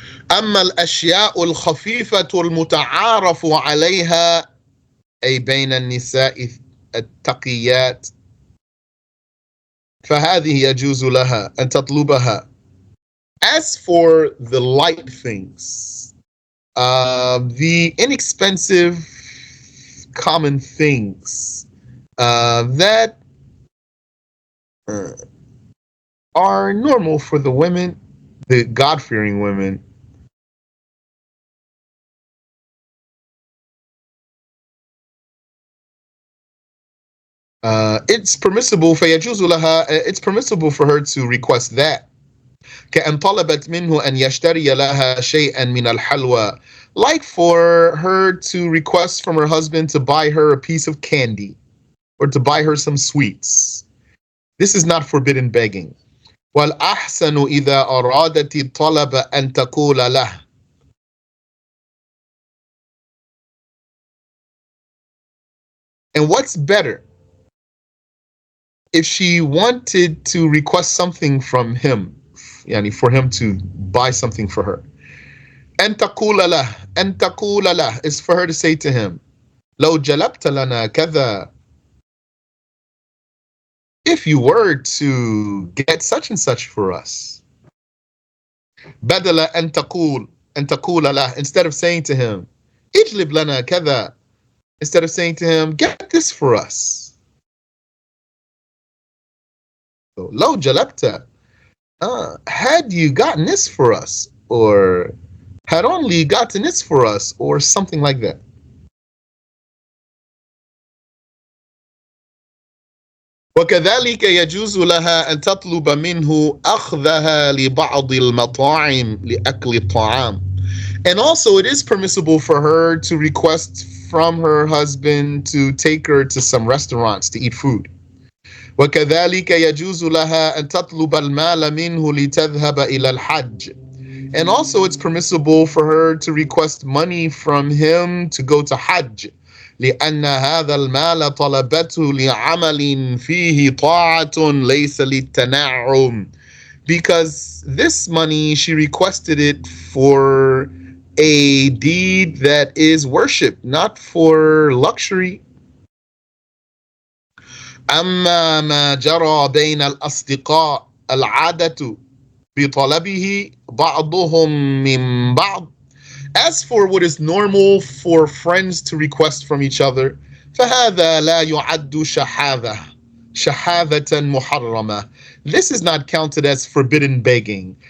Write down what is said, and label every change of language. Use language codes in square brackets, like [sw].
[ar] أما الأشياء الخفيفة المتعارف عليها, أي بين النساء التقيات, فهذه يجوز لها أن تطلبها. [en] As for the light things, the inexpensive common things that are normal for the women, the God-fearing women, it's permissible [ar] فيجوز لها, [en] it's permissible for her to request that. [ar] كأن طلبت منه أن يشتري لها شيئا من الحلوى, [en] like for her to request from her husband to buy her a piece of candy or to buy her some sweets. This is not forbidden begging. [ar] والأحسن إذا أرادت الطلب أن تقول له, [en] and what's better if she wanted to request something from him, yani for him to buy something for her, [ar] أن تقول له أن تقول له [en] is for her to say to him, [ar] لو جلبت لنا كذا, [en] if you were to get such and such for us. [ar] بدل أن تقول له, [en] instead of saying to him, [ar] اجلب لنا كذا, [en] instead of saying to him, get this for us. So, [ar] لو جلبت, [en] had you gotten this for us, or had only gotten this for us, or something like that. [ar] وكذلك يجوز لها أن تطلب منه أخذها لبعض المطاعم لأكل الطعام. [en] And also it is permissible for her to request from her husband to take her to some restaurants to eat food. [ar] وكذلك يجوز لها أن تطلب المال منه لتذهب إلى الحج. [en] And also it's permissible for her to request money from him to go to Hajj. [ar] لأن هذا المال طلبته لعمل فيه طاعة ليس للتنعم. [en] Because this money, she requested it for a deed that is worship, not for luxury. [ar] أما ما جرى بين الأصدقاء العادة بطلبه بعضهم من بعض. [en] As for what is normal for friends to request from each other, [ar] فهذا لا يعد شحاذة محرمة. [en] This is not counted as forbidden begging.